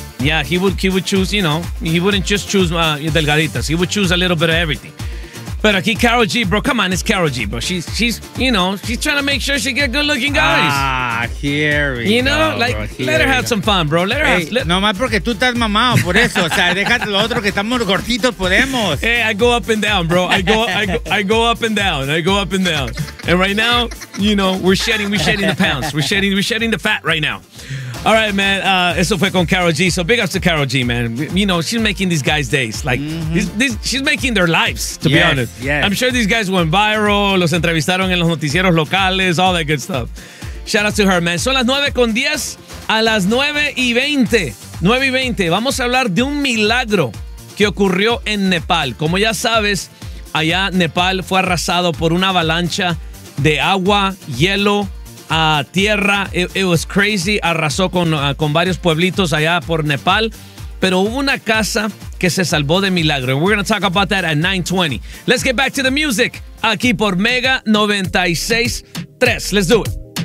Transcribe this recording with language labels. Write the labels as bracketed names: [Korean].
[English] Yeah, he would choose, you know, he wouldn't just choose delgaditas, he would choose a little bit of everything. [Spanish] Pero aquí [English] Karol G, bro, come on, it's Karol G, bro. She's you know, she's trying to make sure she get good looking guys. Ah, let her have some fun, bro. Let her [Spanish] No más porque tú estás mamado por eso. O sea, déjate lo otro que estamos gorditos, podemos. [English] Hey, I go up and down, bro. I go up and down. And right now, you know, we're shedding the pounds. We're shedding the fat right now. All right, man. [Spanish] Eso fue con Karol G. [English] So big ups to Karol G, man. You know, she's making these guys' days. Like, she's making their lives, to be honest. Yes. I'm sure these guys went viral. [Spanish] Los entrevistaron en los noticieros locales. [English] All that good stuff. Shout out to her, man. [Spanish] Son las 9:10. A las 9:20. 9:20. Vamos a hablar de un milagro que ocurrió en Nepal. Como ya sabes, allá Nepal fue arrasado por una avalancha de agua, hielo, a tierra. [English] It was crazy. [Spanish] Arrasó con varios pueblitos allá por Nepal, pero hubo una casa que se salvó de milagro. [English] We're going to talk about that at 9:20. Let's get back to the music [Spanish] aquí por [English] Mega 96.3. Let's do it.